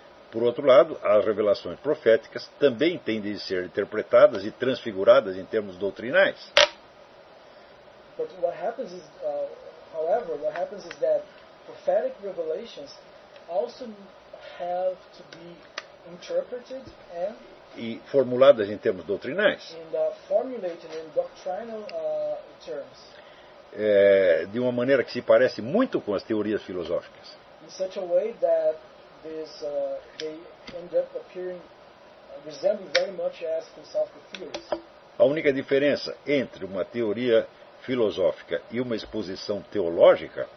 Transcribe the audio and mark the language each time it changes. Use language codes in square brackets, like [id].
[pt] Por outro lado, as revelações proféticas também tendem a ser interpretadas e transfiguradas em termos doutrinais. [en] But what happens is, however, what happens is that prophetic revelations also have to be interpreted and [pt] e formuladas em termos doutrinais. [en] And, formulated in doctrinal terms. [pt] É, de uma maneira que se parece muito com as teorias filosóficas. [en] In such a way that this, they end up appearing, resembling very much as philosophical theories. [pt] A única diferença entre uma teoria filosófica e uma exposição teológica,